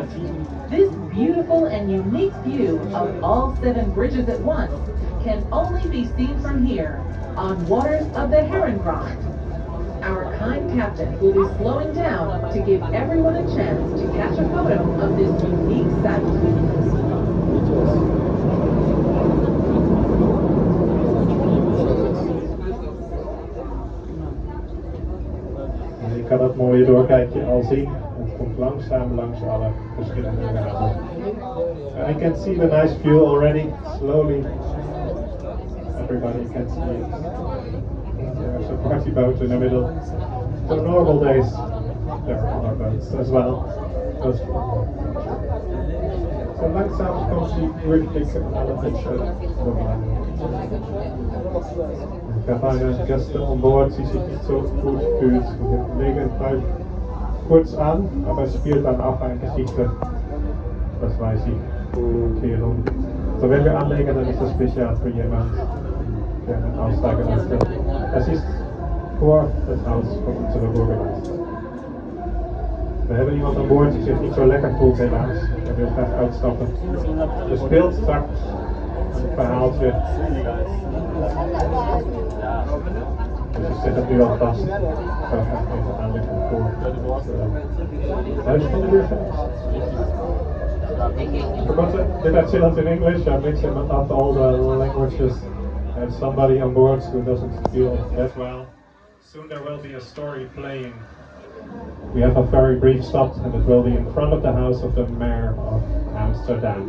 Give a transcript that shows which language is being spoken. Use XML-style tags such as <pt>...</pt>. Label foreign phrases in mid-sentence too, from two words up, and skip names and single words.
<en>This beautiful and unique view of all 7 bridges at once can only be seen from here on waters of the Herengracht. Our kind captain will be slowing down to give everyone a chance to catch a photo of this unique sight.</en> <nl>Je kan het mooie doorkijkje al zien. Het komt langzaam langs alle verschillende ramen.</nl> <en>I can see the nice view already. Slowly, everybody can see it. There's a party boat in the middle. So normal days, there are boats as well.</en> <nl>So langzaam komt die terugkijken alle mensen voorbij. Ik heb</nl> <de>eine Gäste an Bord, die sich nicht so gut fühlt. Wir legen gleich kurz an, aber es spielt dann auch eine Geschichte. Das weiß ich. Erklärung. So, wenn wir anlegen, dann ist das sicher für jemand, der einen aussteigen möchte. Das ist vor das Haus von unserer Bürgermeister.</de> <nl>We hebben iemand aan boord die zich niet zo lekker voelt helaas. Hij wil graag uitstappen. Er speelt straks een verhaaltje. Dus ik zet het nu alvast. Ik zou graag even aanleggen voor het huis van de burgemeester.</nl> <en>Did I say that in English? I mix it up all the languages. I have somebody on board who doesn't feel that well. Soon there will be a story playing. We have a very brief stop and it will be in front of the house of the mayor of Amsterdam.</en>